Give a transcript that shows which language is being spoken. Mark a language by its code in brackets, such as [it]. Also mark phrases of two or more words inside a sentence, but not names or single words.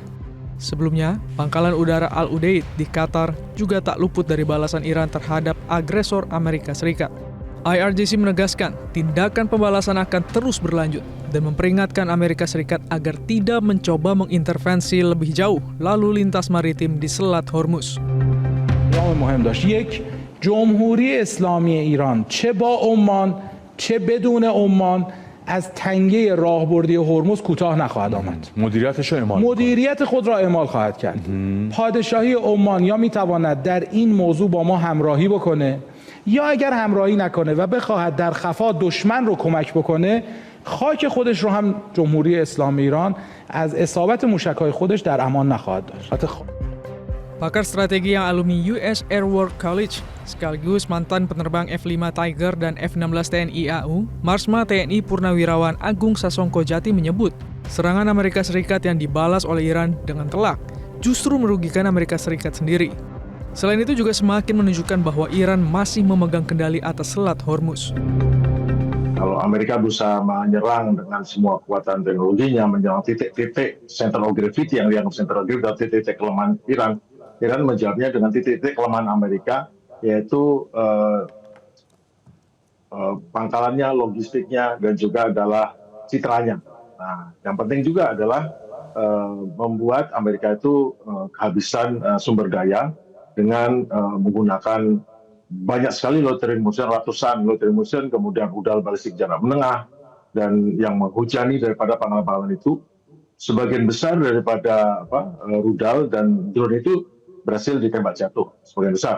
[id] Sebelumnya, Pangkalan Udara Al-Udeid di Qatar juga tak luput dari balasan Iran terhadap agresor Amerika Serikat. IRGC menegaskan tindakan pembalasan akan terus berlanjut dan memperingatkan Amerika Serikat agar tidak mencoba mengintervensi lebih jauh lalu lintas maritim di Selat Hormuz. [fa] جمهوری اسلامی ایران چه با عمان چه بدون عمان از تنگه راهبردی هرمز کوتاه نخواهد آمد. مدیریت خود را اعمال خواهد کرد. پادشاهی عمان یا میتواند در این موضوع با ما همراهی بکنه یا اگر همراهی نکنه و بخواهد در خفا دشمن رو کمک بکنه، خاک خودش رو هم جمهوری اسلامی ایران از اصابت موشک‌های خودش در امان نخواهد داشت. [id] Pakar strategi yang alumni US Air War College, sekaligus mantan penerbang F-5 Tiger dan F-16 TNI AU, Marsma TNI Purnawirawan Agung Sasongko Jati menyebut, serangan Amerika Serikat yang dibalas oleh Iran dengan telak justru merugikan Amerika Serikat sendiri. Selain itu juga semakin menunjukkan bahwa Iran masih memegang kendali atas Selat Hormuz. Kalau Amerika berusaha menyerang dengan semua kekuatan teknologinya, menyerang titik-titik [en] center of gravity [id] yang dianggap [en] center of gravity [id] dan titik-titik kelemahan Iran, Iran menjawabnya dengan titik-titik kelemahan Amerika, yaitu pangkalannya, logistiknya, dan juga adalah citranya. Nah, yang penting juga adalah membuat Amerika itu kehabisan sumber daya dengan menggunakan banyak sekali [en] loitering munition, [id] ratusan [en] loitering munition, [id] kemudian rudal balistik jarak menengah, dan yang menghujani daripada pangkalan-pangkalan itu, sebagian besar daripada rudal dan drone itu berhasil ditembak jatuh, sebagian besar.